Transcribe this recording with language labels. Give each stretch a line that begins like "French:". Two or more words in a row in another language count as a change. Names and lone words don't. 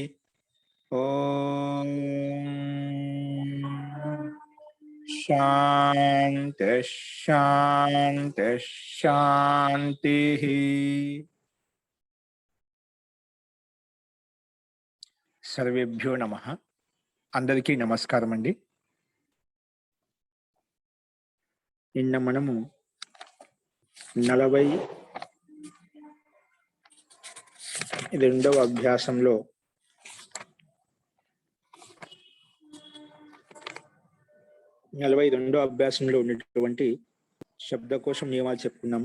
Sanskrit: ओम शांति शांति शांति। सर्वेभ्यो नमः।
Telugu: అందరికీ నమస్కారం అండి। నిన్న మనము 42వ అభ్యాసంలో ఉన్నటువంటి శబ్దకోశం నియమాలు చెప్పుకున్నాము.